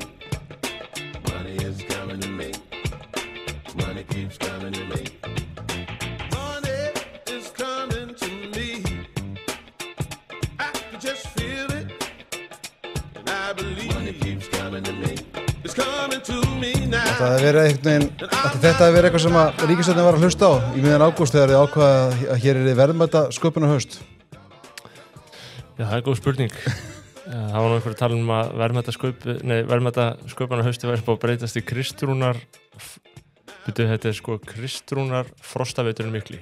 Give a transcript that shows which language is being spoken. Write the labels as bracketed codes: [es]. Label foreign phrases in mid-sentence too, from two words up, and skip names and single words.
[en] Money is coming to me. Money keeps coming to me. Money is coming to me. I can just feel it. And I believe money keeps coming to me. It's coming to me now. [is] Það hefði verið einhvern veginn, þetta hefði verið eitthvað sem að ríkisstjórnin var að hlusta á í miðjan ágúst þegar þið ákvaða að hér er verðmæta sköpunarhaust. Já, það er góð spurning. Það var nú einhver að tala um að verðmæta sköpunarhausti væri búið að breytast í Kristrúnar þetta er sko Kristrúnar frostaveturinn mikli.